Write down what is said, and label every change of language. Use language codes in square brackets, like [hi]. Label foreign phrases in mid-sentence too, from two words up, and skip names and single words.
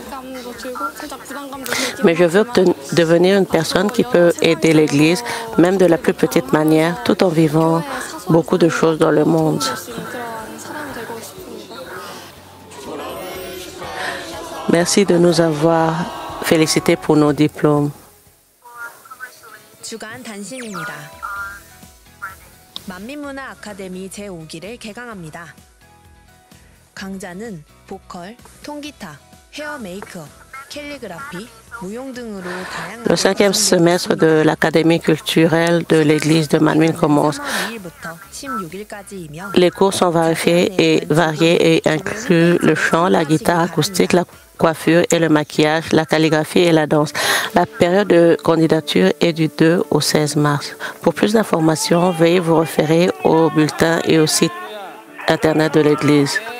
[fr] Mais je veux devenir une personne qui peut aider l'Église, même de la plus petite manière, tout en vivant beaucoup de choses dans le monde. Merci de nous avoir félicités pour nos diplômes. [ko] 주간 단신입니다. 만민문화 아카데미 제5기를 개강합니다. 강좌는 보컬, 통기타, 헤어 메이크업, 캘리그라피, 무용 등으로 다양한 [fr] Le 5e semestre de l'Académie culturelle de l'Église de Manmin commence. [ko] 2일부터 16일까지이며 [fr] Les cours sont variés et incluent le chant, la guitare acoustique, la coiffure et le maquillage, la calligraphie et la danse. La période de candidature est du 2 au 16 mars. Pour plus d'informations, veuillez vous référer au bulletin et au site Internet de l'Église.